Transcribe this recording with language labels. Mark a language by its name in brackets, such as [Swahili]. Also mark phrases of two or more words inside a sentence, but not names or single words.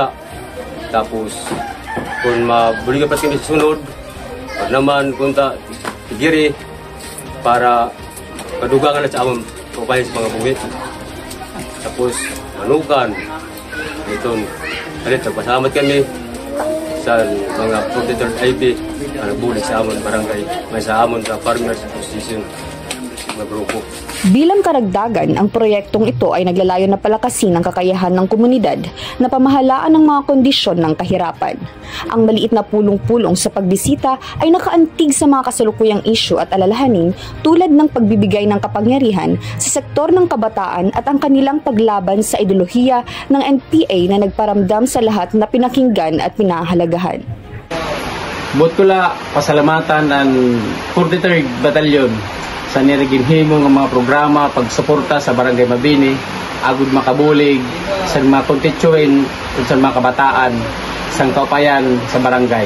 [Hiligaynon] Tapos kung mabuligan pa kami sa sunod, pag naman punta tigiri para kadugangan na sa amon upay sa mga bungit. Tapos manukan. Ito, alit, nagpasalamat kami sa mga protector IB na nagbulig sa amon barangay, may sa amon sa Farmers Association na grupo. [Filipino] Bilang karagdagan, ang proyektong ito ay naglalayo na palakasin ang kakayahan ng komunidad na pamahalaan ng mga kondisyon ng kahirapan. Ang maliit na pulong-pulong sa pagbisita ay nakaantig sa mga kasalukuyang isyu at alalahanin tulad ng pagbibigay ng kapangyarihan sa sektor ng kabataan at ang kanilang paglaban sa ideolohiya ng NPA na nagparamdam sa lahat na pinakinggan at pinahalagahan. [Hiligaynon] Buot ko la pasalamatan ang 43rd Batalyon sa niraginhimo ng mga programa pagsuporta sa Barangay Mabini, agud makabulig sa mga konstituent at sa mga kabataan sa kaupayan sa barangay.